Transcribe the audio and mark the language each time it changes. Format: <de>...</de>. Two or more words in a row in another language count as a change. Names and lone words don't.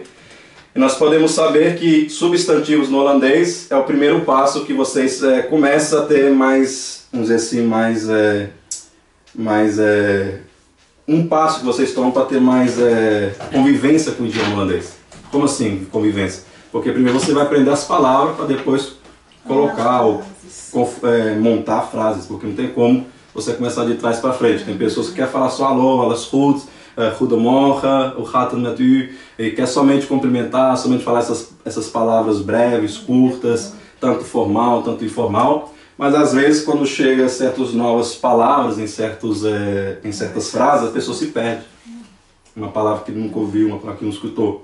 <pt>E nós podemos saber que substantivos no holandês é o primeiro passo que vocês começam a ter mais, vamos dizer assim, um passo que vocês tomam para ter mais convivência com o idioma holandês. Como assim convivência? Porque primeiro você vai aprender as palavras para depois colocar ou montar frases, porque não tem como você começar de trás para frente. Tem pessoas que querem falar só alô,</pt> <nl>alles goed, goedemorgen, hoe gaat het met u?</nl> <pt>E quer somente cumprimentar, somente falar essas palavras breves, curtas, tanto formal, tanto informal. Mas às vezes quando chega a certas novas palavras, em certas frases, a pessoa se perde. Uma palavra que nunca ouviu, uma palavra que não escutou.</pt>